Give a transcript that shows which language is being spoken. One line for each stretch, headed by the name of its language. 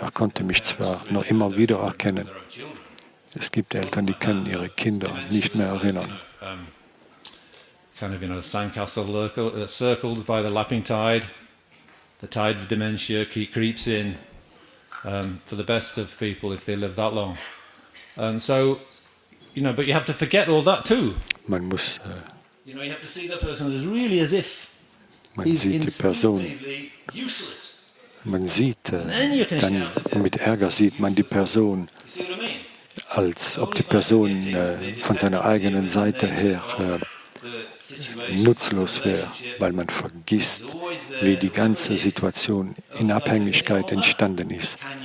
German: Er konnte mich zwar noch immer wieder erkennen. Es gibt Eltern, die können ihre Kinder nicht mehr erinnern.
English: Kind of, sandcastle circled by the lapping tide. The tide of dementia creeps in for the best of people if they live that long. So, but you have to forget all that too.
German: Man muss,
English: you have to see that person as if
German: man sieht die Person.
English: Useless.
German: Man sieht, dann mit Ärger sieht man die Person, als ob die Person von seiner eigenen Seite her nutzlos wäre, weil man vergisst, wie die ganze Situation in Abhängigkeit entstanden ist.